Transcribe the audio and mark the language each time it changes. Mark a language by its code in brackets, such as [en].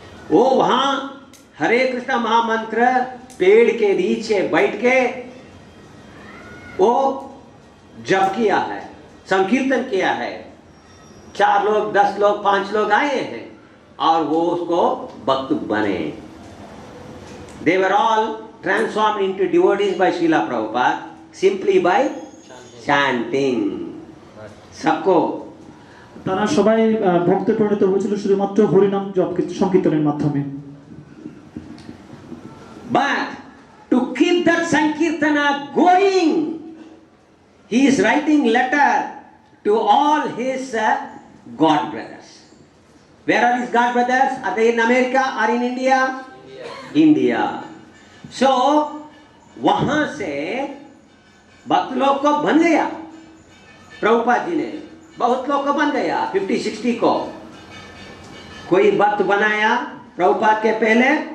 [hi] वो वहां हरे कृष्णा महामंत्र पेड़ के नीचे बैठ के वो जप किया है, संकीर्तन किया है। 4 लोग, 10 लोग, 5 लोग आए हैं और वो उसको भक्त बने। [en] They were all transformed into devotees by Srila Prabhupada simply by chanting. [hi] सबको [bn] তারা সবাই ভক্তে পরিণত হয়েছিল শুধুমাত্র হরিনাম জপ সংকীর্তনের মাধ্যমে। [en] But to keep that sankirtana going, he is writing letter to all his God brothers. Where are his God brothers? Are they in America or in India? India. [hi] So वहां से भक्त लोग को बन गया, प्रभुपाद जी ने बहुत लोग को बन गया। 50-60 को कोई भक्त बनाया प्रभुपाद के पहले?